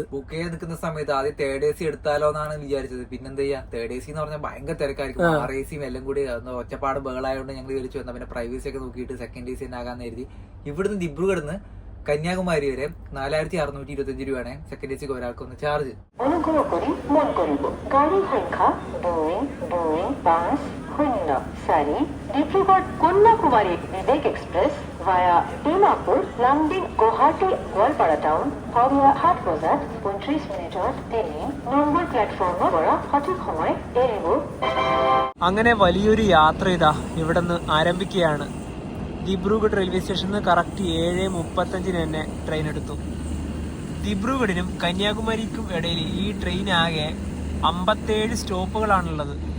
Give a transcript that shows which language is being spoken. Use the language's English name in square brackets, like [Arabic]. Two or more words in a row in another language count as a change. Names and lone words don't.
[Malayalam] ബുക്ക് ചെയ്ത് നിൽക്കുന്ന സമയത്ത് ആദ്യം [English] third AC [Malayalam] എടുത്താലോ എന്നാണ് വിചാരിച്ചത്. പിന്നെന്താ ചെയ്യാ, [English] third AC [Malayalam] എന്ന് പറഞ്ഞാൽ ഭയങ്കര തിരക്കായിരിക്കും. 6 AC എല്ലാം കൂടി ഒച്ചപ്പാട് ബഹളായതുകൊണ്ട് ഞങ്ങൾ വിളിച്ചു വന്നാൽ പിന്നെ പ്രൈവസി ഒക്കെ നോക്കിയിട്ട് [English] second AC [Malayalam] തന്നെ ആകാന്ന് കരുതി ഇവിടുന്ന് ദിബ്രുഗഡിന്ന് കന്യാകുമാരി വരെ 4625 രൂപയാണ് [English] second AC [Malayalam] ഒരാൾക്ക് ഒന്ന് ചാർജ്. [Assamese] ডিব্ৰুগড় কন্যাকুমাৰী বিবেক এক্সপ্ৰেছ ভায়া ডিমাপুৰ লামডিং গুৱাহাটী গোৱালপাৰা টাউন সন্ধিয়া 7 বজাত 35 মিনিটত 3 নম্বৰ প্লেটফৰ্মৰ পৰা সঠিক সময় এৰিব. [Malayalam] അങ്ങനെ വലിയൊരു യാത്ര ഇതാ ഇവിടെ നിന്ന് ആരംഭിക്കുകയാണ്. ദിബ്രുഗഡ് [English] railway station [Malayalam] നിന്ന് കറക്റ്റ് 7:35 തന്നെ ട്രെയിൻ എടുത്തു. ദിബ്രുഗഡിനും കന്യാകുമാരിക്കും ഇടയിൽ ഈ ട്രെയിൻ ആകെ 57 സ്റ്റോപ്പുകളാണുള്ളത്.